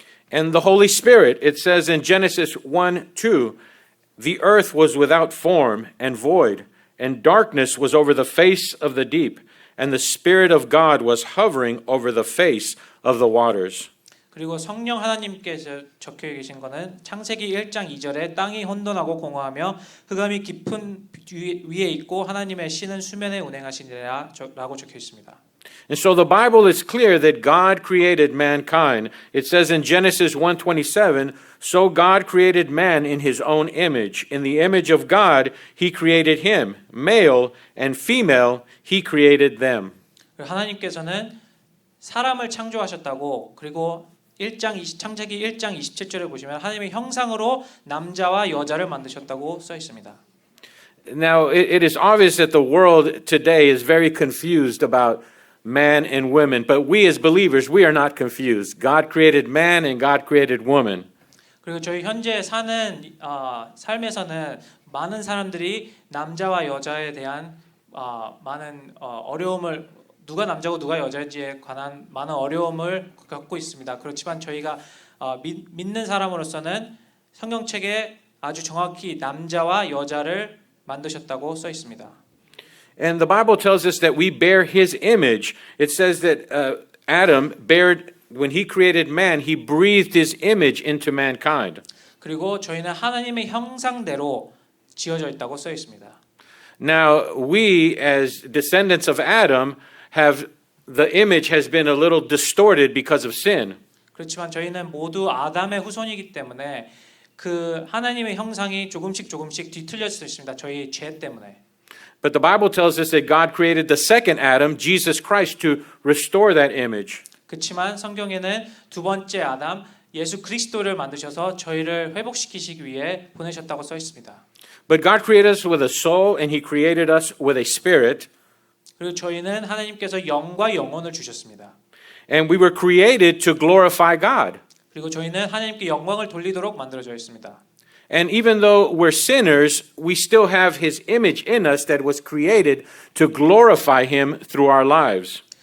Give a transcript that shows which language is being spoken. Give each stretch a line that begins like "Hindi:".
English: And the Holy Spirit, it says in Genesis 1:2, "The earth was without form and void, and darkness was over the face of the deep, and the Spirit of God was hovering over the face of the waters."
Korean: 그리고 성령 하나님께서 적혀 계신 거는 창세기 1장 2절에 땅이 혼돈하고 공허하며 흑암이 깊은 위에 있고 하나님의 신은 수면에 운행하시니라라고 적혀 있습니다.
English: And so the Bible is clear that God created mankind. It says in Genesis 1:27, "So God created man in his own image. In the image of God, he created him. Male and female, he created them."
Korean: 하나님께서는 사람을 창조하셨다고 그리고 창세기 1장 27절에 보시면 하나님의 형상으로 남자와 여자를 만드셨다고 써 있습니다.
English: Now, it is obvious that the world today is very confused about man and women, but we as believers, we are not confused. God created man and God created woman.
Korean: 그리고 저희 현재 사는 삶에서는 많은 사람들이 남자와 여자에 대한 많은 어려움을 누가 남자고 누가 여자인지에 관한 많은 어려움을 겪고 있습니다. 그렇지만 저희가 믿는 사람으로서는 성경책에 아주 정확히 남자와 여자를 만드셨다고 써 있습니다.
English: And the Bible tells us that we bear his image. It says that Adam when he created man, he breathed his image into mankind.
Korean: 그리고 저희는 하나님의 형상대로 지어져 있다고 써 있습니다.
English: Now, we as descendants of Adam the image has been a little distorted because of sin.
Korean: 그렇지만 저희는 모두 아담의 후손이기 때문에 그 하나님의 형상이 조금씩 뒤틀릴 수 있습니다. 저희 죄 때문에.
English: But the Bible tells us that God created the second Adam, Jesus Christ, to restore that image.
Korean: 그렇지만 성경에는 두 번째 아담 예수 그리스도를 만드셔서 저희를 회복시키시기 위해 보내셨다고 써 있습니다.
English: But God created us with a soul and he created us with a spirit.
Korean: 그리고 저희는 하나님께서 영과 영혼을 주셨습니다.
English: And we were created to glorify God.
Korean: 그리고 저희는 하나님께 영광을 돌리도록 만들어져 있습니다.
English: And even though we're sinners, we still have his image in us that was created to glorify him through our lives.